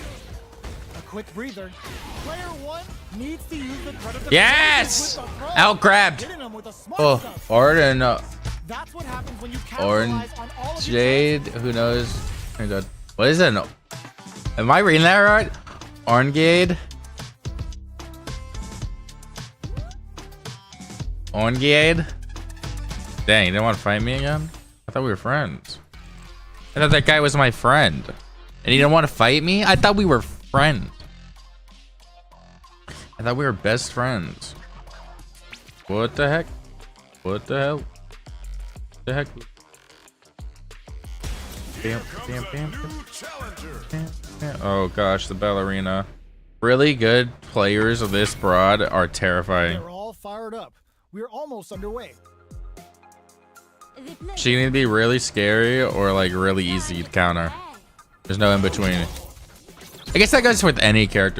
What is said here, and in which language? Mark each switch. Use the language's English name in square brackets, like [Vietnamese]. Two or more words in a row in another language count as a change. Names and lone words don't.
[English] A quick breather. Player 1 needs to use the threat of the Yes! with the throw. Out grabbed. Hitting him with a smart Oh, stuff. Arden, That's what happens when you Orange capitalize on all of your Jade, who knows? Oh my god. What is it? Am I reading that right? Orngade? Orngade? Dang, you didn't want to fight me again? I thought we were friends. I thought that guy was my friend. And he didn't want to fight me? I thought we were friends. I thought we were best friends. What the heck? What the hell? The heck? Bam, bam, bam, New challenger. bam, bam. Oh gosh, the ballerina. Really good players of this broad are terrifying. They're all fired up. We're almost underway. The play- She can either be really scary or like really easy to counter. There's no in between. I guess that goes with any character